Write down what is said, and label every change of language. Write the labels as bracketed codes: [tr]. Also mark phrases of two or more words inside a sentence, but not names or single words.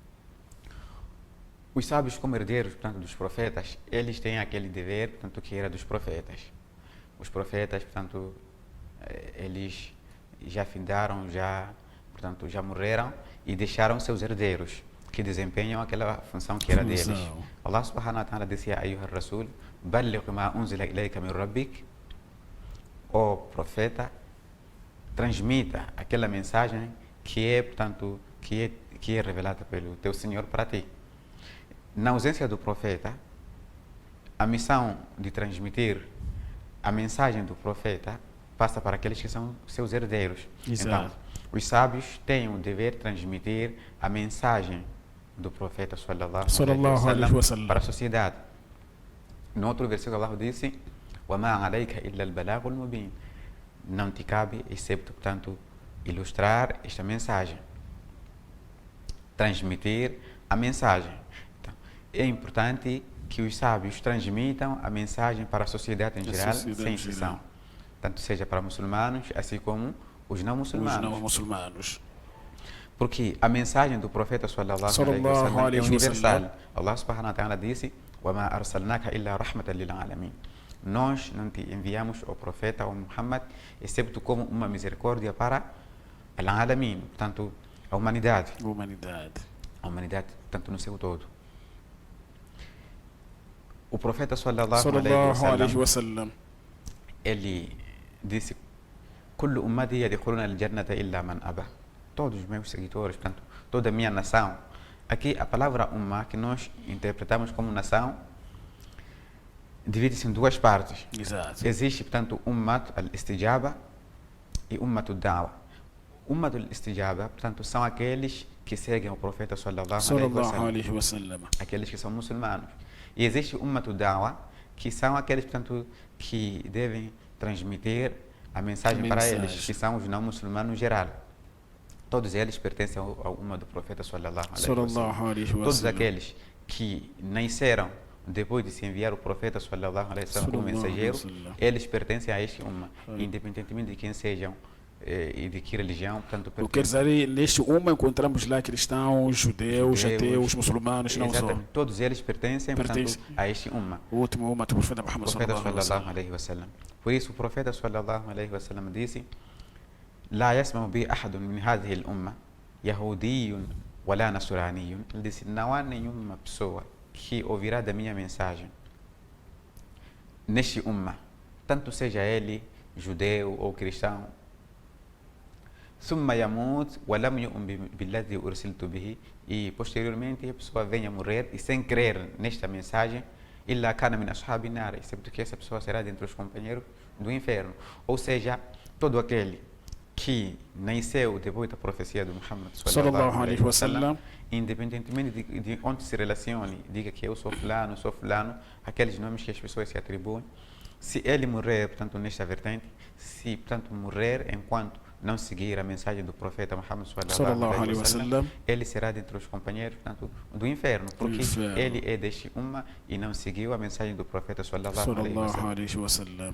[pt] Os sábios, como herdeiros, portanto, dos profetas, eles têm aquele dever, portanto, que era dos profetas. Os profetas, portanto, eles já findaram, portanto, já morreram e deixaram seus herdeiros, que desempenham aquela função que era deles. [ar] الله سبحانه وتعالى disse: "أيها رسول بلغ ما أنزل إليك من ربك", [pt] o profeta, transmita aquela mensagem que é, portanto, que é revelada pelo teu Senhor para ti. Na ausência do profeta, a missão de transmitir a mensagem do profeta passa para aqueles que são seus herdeiros. Exato. Então, os sábios têm o dever de transmitir a mensagem do profeta [ar] صلى الله عليه وسلم [pt] para a sociedade. No outro versículo, Allah disse: [ar] "وما عليك إلا البلاغ المبين", [pt] não te cabe excepto, portanto, ilustrar esta mensagem, transmitir a mensagem. Então, é importante que os sábios transmitam a mensagem para a sociedade em geral, sem exceção, tanto seja para muçulmanos, assim como os não muçulmanos. Porque a mensagem do profeta [ar] صلى الله عليه وسلم [pt] é universal. [ar] الله سبحانه وتعالى disse: "وما أرسلناك إلا رحمة للعالمين". [pt] Nós não te enviamos o profeta, o Muhammad, excepto como uma misericórdia para al-alamin, portanto, a humanidade. A humanidade, portanto, no seu todo. O profeta [ar] صلى الله عليه وسلم, [pt] ele disse: [ar] "كل أمتي يدخلون الجنة إلا من أبى". [pt] Todos os meus seguidores, portanto, toda a minha nação. Aqui a palavra umma, que nós interpretamos como nação, divide-se em duas partes. Exato. Existe, portanto, [ar] أمة الاستجابة e أمة الدعوة. أمة الاستجابة, [pt] portanto, são aqueles que seguem o profeta [ar] صلى الله عليه وسلم. [pt] aqueles que são muçulmanos. E existe [ar] أمة الدعوة, [pt] que são aqueles, portanto, que devem transmitir a mensagem para eles, que são os não muçulmanos em geral. Todos eles pertencem ao Umma do profeta [ar] صلى الله عليه وسلم. [pt] Todos aqueles que nasceram depois de se enviar o profeta [ar] صلى الله عليه وسلم [pt] como mensageiro, eles pertencem a este Umma, independentemente de quem sejam e de que religião, portanto, o que quer dizer, neste Umma encontramos lá cristãos, judeus, ateus, muçulmanos, não só. Todos eles pertencem, portanto, a este Umma. O último Umma do profeta Muhammad [ar] صلى الله عليه وسلم. [pt] Por isso o profeta [ar] صلى الله عليه وسلم [pt] disse: [ar] لا يسمع بي أحد من هذه الأمة يهودي ولا نصراني. [pt] Ele disse: não há nenhuma pessoa que ouvirá da minha mensagem neste Umma, tanto seja ele judeu ou cristão, [ar] ثم يموت ولم يؤمن بالذي أرسلت به, [pt] e posteriormente a pessoa venha morrer e sem crer nesta mensagem, [ar] إلا كان من أصحاب النار, [pt] excepto que essa pessoa será dentre os companheiros do inferno. Ou seja, todo aquele que nasceu depois da profecia do Muhammad [ar] صلى الله عليه وسلم, [pt] independentemente de onde se relacione, diga que eu sou fulano, aqueles nomes que as pessoas se atribuem, se ele morrer, portanto, nesta vertente, se, portanto, morrer enquanto não seguir a mensagem do profeta Muhammad [ar] صلى الله عليه وسلم, [pt] ele será dentre os companheiros, portanto, do inferno, porque ele é deste Umma e não seguiu a mensagem do profeta [ar] صلى الله عليه وسلم.